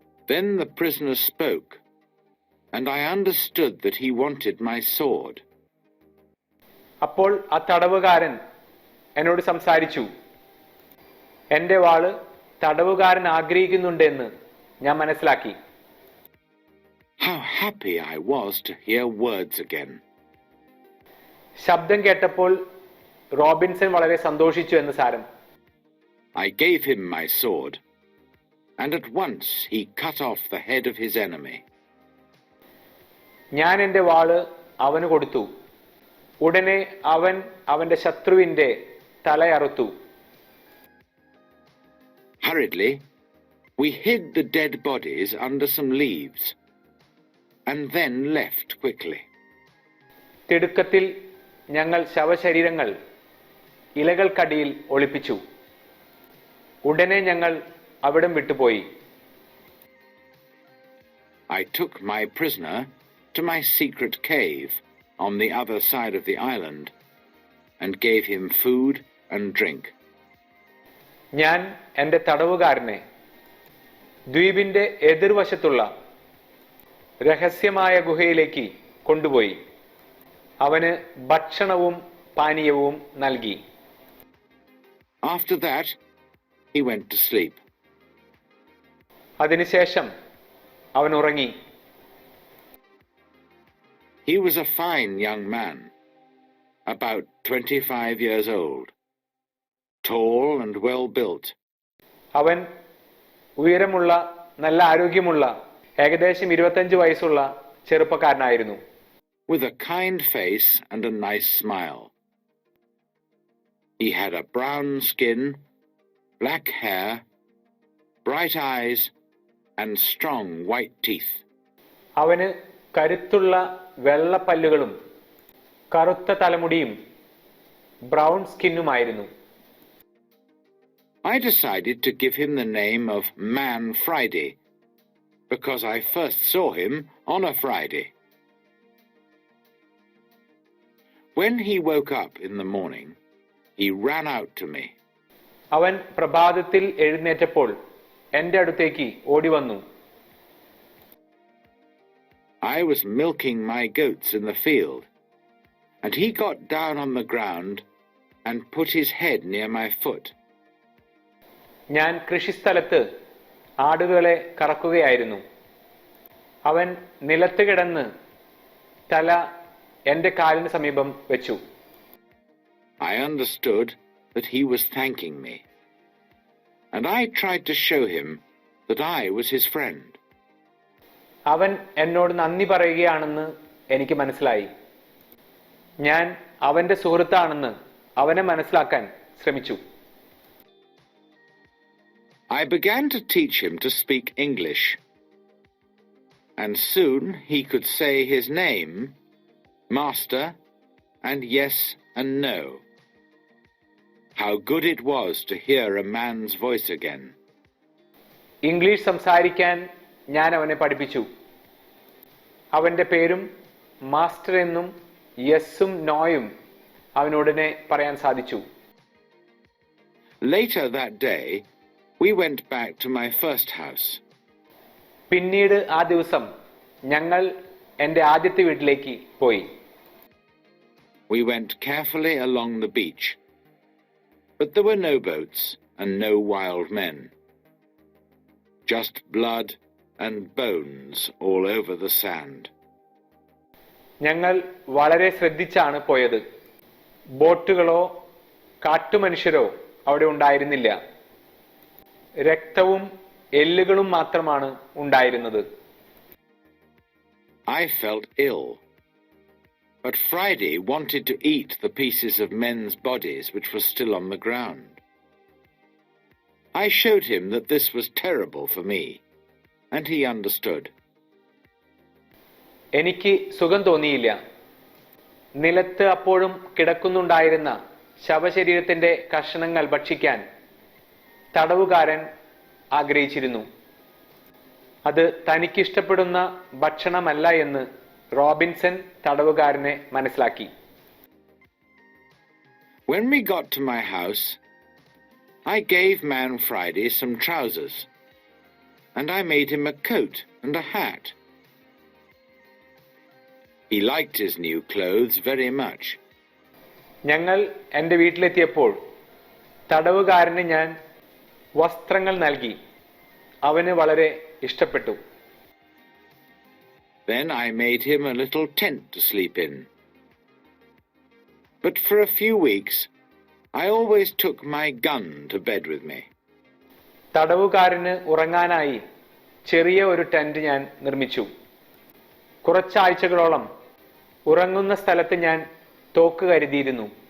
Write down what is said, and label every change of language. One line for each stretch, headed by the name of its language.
English: Then the prisoner spoke, and I understood that he wanted my sword.
Malayalam: അപ്പോൾ ആ തടവുകാരൻ എന്നോട് സംസാരിച്ചു. എന്റെ വാള് തടവുകാരൻ ആഗ്രഹിക്കുന്നുണ്ടെന്ന് ഞാൻ മനസ്സിലാക്കി.
English: How happy I was to hear words again.
Malayalam: ശബ്ദം കേട്ടപ്പോൾ റോബിൻസൺ വളരെ സന്തോഷിച്ചു എന്ന് സാരം.
English: I gave him my sword, and at once he cut off the head of his enemy.
Malayalam: ഞാൻ എന്റെ വാള് അവന് കൊടുത്തു. ഉടനെ അവൻ അവന്റെ ശത്രുവിന്റെ തലയറുത്തു.
English: Hurriedly, we hid the dead bodies under some leaves, and then left quickly.
Malayalam: തിടുക്കത്തിൽ ഞങ്ങൾ ശവശരീരങ്ങൾ ഇലകൾക്കടിയിൽ ഒളിപ്പിച്ചു. ഉടനെ ഞങ്ങൾ അവിടം വിട്ടുപോയി.
English: I took my prisoner to my secret cave on the other side of the island and gave him food and drink.
Malayalam: ഞാൻ എന്റെ തടവുകാരനെ ദ്വീപിന്റെ എതിർവശത്തുള്ള രഹസ്യമായ ഗുഹയിലേക്ക് കൊണ്ടുപോയി അവന് ഭക്ഷണവും പാനീയവും നൽകി.
English: After that, he went to sleep.
Malayalam: അതിനുശേഷം അവൻ ഉറങ്ങി.
English: He was a fine young man, about 25 years old, tall and well built.
Malayalam: അവൻ ഉയരമുള്ള നല്ല ആരോഗ്യമുള്ള ഏകദേശം 25 വയസ്സുള്ള ചെറുപ്പക്കാരനായിരുന്നു.
English: With a kind face and a nice smile. He had a brown skin, black hair, bright eyes, and strong white teeth.
Malayalam: അവന് കരുത്തുള്ള വെള്ള പല്ലുകളും കറുത്ത തലമുടിയും brown സ്കിന്നുമായിരുന്നു.
English: I decided to give him the name of Man Friday because I first saw him on a Friday. When he woke up in the morning, he ran out to me.
Malayalam: അവൻ പ്രഭാതത്തിൽ എഴുന്നേറ്റപ്പോൾ എന്റെ അടുത്തേക്ക് ഓടി വന്നു.
English: I was milking my goats in the field, and he got down on the ground and put his head near my foot.
Malayalam: ഞാൻ കൃഷിസ്ഥലത്ത് ആടുകളെ കറക്കുകയായിരുന്നു. അവൻ നിലത്ത് കിടന്ന് തല എന്റെ കാലിന് സമീപം വെച്ചു.
English: I understood that he was thanking me, and I tried to show him that I was his friend.
Malayalam: അവൻ എന്നോട് നന്ദി പറയുകയാണെന്ന് എനിക്ക് മനസ്സിലായി. ഞാൻ അവന്റെ സുഹൃത്താണെന്ന് അവനെ മനസ്സിലാക്കാൻ ശ്രമിച്ചു.
English: I began to teach him to speak English, and soon he could say his name, Master, and yes and no. How good it was to hear a man's voice again.
Malayalam: English സംസാരിക്കാൻ ഞാൻ അവനെ പഠിപ്പിച്ചു. അവന്റെ പേരും master എന്നും യെസ്സും നോയും അവനുടനെ പറയാൻ സാധിച്ചു.
English: Later that day, we went back to my first house.
Malayalam: പിന്നീട് ആ ദിവസം ഞങ്ങൾ എൻ്റെ ആദ്യത്തെ വീട്ടിലേക്ക് പോയി.
English: We went carefully along the beach, but there were no boats and no wild men. Just blood and bones all over the sand.
Malayalam: ഞങ്ങൾ വളരെ ശ്രദ്ധിച്ചാണ് പോയത്. ബോട്ടുകളോ കാട്ടുമനുഷ്യരോ അവിടെ ഉണ്ടായിരുന്നില്ല. രക്തവും എല്ലുകളും മാത്രമാണ് ഉണ്ടായിരുന്നത്.
English: I felt ill, but Friday wanted to eat the pieces of men's bodies which were still on the ground. I showed him that this was terrible for me, and he understood.
Malayalam: എനിക്ക് സുഖം തോന്നിയില്ല. നിലത്ത് അപ്പോഴും കിടക്കുന്നുണ്ടായിരുന്ന ശവശരീരത്തിന്റെ കഷണങ്ങൾ ഭക്ഷിക്കാൻ തടവുകാരൻ ആഗ്രഹിച്ചിരുന്നു. അത് തനിക്കിഷ്ടപ്പെടുന്ന ഭക്ഷണമല്ല എന്ന് റോബിൻസൺ തടവുകാരനെ മനസ്സിലാക്കി.
English: When we got to my house, I gave Man Friday some trousers, and I made him a coat and a hat. He liked his new clothes very much.
Malayalam: ഞങ്ങൾ എൻ്റെ വീട്ടിലെത്തിയപ്പോൾ തടവുകാരന് ഞാൻ വസ്ത്രങ്ങൾ നൽകി. അവന് വളരെ ഇഷ്ടപ്പെട്ടു.
English: Then I made him a little tent to sleep in. But for a few weeks, I always took my gun to bed with me.
Malayalam: തടവുകാരന് ഉറങ്ങാനായി ചെറിയ ഒരു ടെന്റ് ഞാൻ നിർമ്മിച്ചു. കുറച്ചാഴ്ചകളോളം ഉറങ്ങുന്ന സ്ഥലത്ത് ഞാൻ തോക്ക് കരുതിയിരുന്നു.